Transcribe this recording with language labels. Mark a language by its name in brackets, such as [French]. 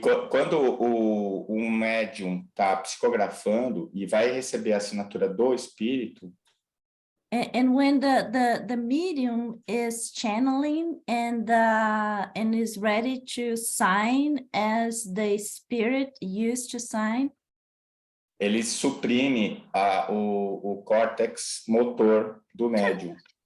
[Portuguese] Quando um médium está psicografando e vai receber a assinatura do espírito, [English] and when the medium is channeling and is ready to sign as the spirit used to sign, [Portuguese] ele suprime o córtex motor do médium.